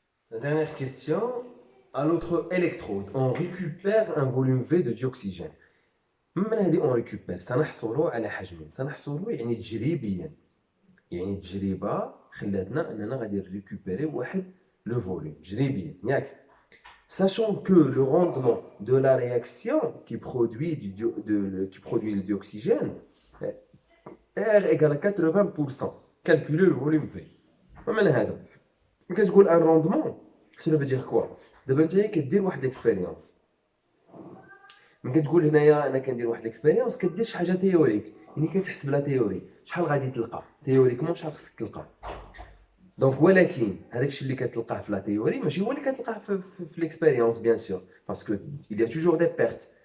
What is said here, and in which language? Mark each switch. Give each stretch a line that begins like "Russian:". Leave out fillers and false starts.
French: La dernière question, à l'autre électrode, on récupère un volume V de dioxygène.
Arabic: من هذه
French: on récupère
Arabic: سنحصل على حجم سنحصل يعني تجريبيا يعني تجربة خلاتنا أننا غادي récupérer واحد le volume تجريبيا ياك.
French: Sachant que le rendement de la réaction qui produit le dioxygène R égale à 80%. Calculer le volume V. Quand je dis un rendement, cela veut dire quoi? D'abord, tu as une expérience.
Arabic: من كتقول هنايا انا كندير واحد ليكسبيريونس كدير شي حاجه تيوريك، يعني كتحسب لا تيوري شحال غادي تلقى تيوريكمون، شحال خصك تلقى. دونك ولكن هذاك الشيء اللي كتلقاه في لا تيوري ماشي هو اللي كتلقاه في ليكسبيريونس بيان سور، باسكو
French: il y a toujours des pertes.